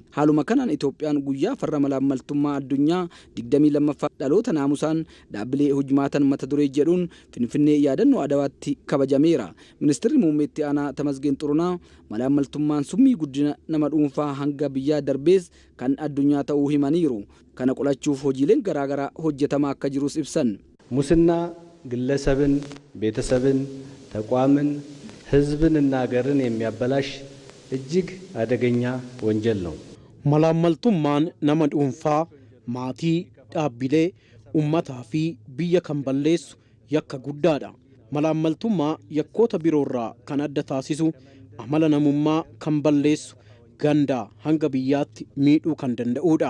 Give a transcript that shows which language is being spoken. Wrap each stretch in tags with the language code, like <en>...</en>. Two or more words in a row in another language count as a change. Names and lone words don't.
<om>Haaluma kanaan Itoophiyaan guyyaa farra malaammaltummaa addunyaa 22ffaa dhaloota naamusaan dhaabbilee hojmaatan mata duree jedhuun Finfinnee yaadannoo Adawaatti kabajameera. Ministeerri muummee itti aanaa Tamasgeen Xurunaa malaammaltummaan summii guddina nama dhuunfaa hanga biyyaa darbees kan addunyaa ta'uu himaniiru. Kana qolachuuf hojiileen garaagaraa hojjetamaa akka jirus ibsan.</om> <am>ሙስና ግለሰብን፣ ቤተሰብን፣ ተቋምን፣ ህዝብንና ሀገርን የሚያበላሽ እጅግ አደገኛ ወንጀል ነው።</am> <om>malaammaltummaan nama dhuunfaa, maatii, dhaabbilee, uummataa fi biyya kan balleessu yakka guddaadha. Malaammaltummaa yakkoota biroorraa kan adda taasisu amala namummaa kan balleessu gandaa hanga biyyaatti miidhuu kan danda'udha.</om>